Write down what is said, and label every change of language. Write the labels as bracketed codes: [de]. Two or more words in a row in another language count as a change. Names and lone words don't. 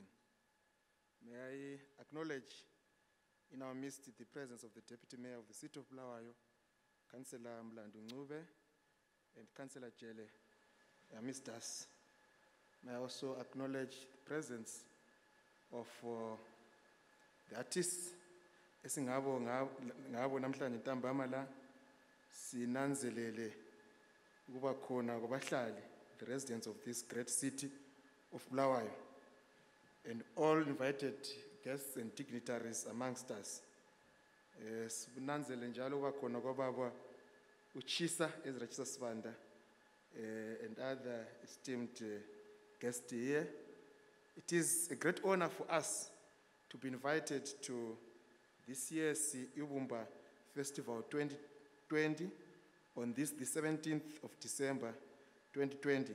[en] May I acknowledge in our midst the presence of the Deputy Mayor of the City of Bulawayo, Councillor Mlandu Ncube, and Councillor Jele amidst us. May I also acknowledge the presence of the artists [nr] esingabo namhlanje ntambama la sinanzelele ukuba khona kwabahlali, [en] the residents of this great city of Bulawayo, and all invited guests and dignitaries amongst us. [nr] Sibunanzele njalo ukuba khona kwababa Uchisa Ezra Chisa Sibanda [en] and other esteemed guests here. It is a great honor for us to be invited to this year's Ibumba Festival 2020 on this, the 17th of December 2020.